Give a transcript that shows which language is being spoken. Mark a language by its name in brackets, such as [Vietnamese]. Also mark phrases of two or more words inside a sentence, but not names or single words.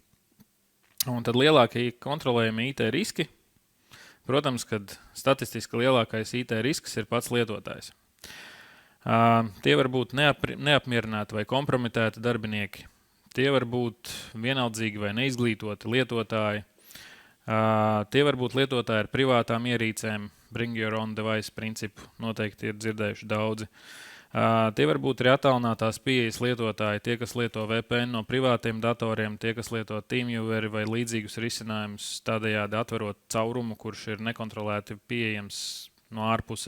[Latvian] Un tad lielākie kontrolējamie IT riski, protams, kad statistiski lielākais IT risks ir pats lietotājs. Tie var būt neapmierināti vai kompromitēti darbinieki. Tie var būt vienaldzīgi vai neizglītoti lietotāji. Tie var būt lietotāji ar privātām ierīcēm, [English] bring your own device [Latvian] principu, noteikti ir dzirdējuši daudzi. Tie var būt arī attālinātās pieejas lietotāji, tie, kas lieto VPN no privātiem datoriem, tie, kas lieto TeamVieweri vai līdzīgus risinājumus, tādējādi atverot caurumu, kurš ir nekontrolēti pieejams no ārpuses.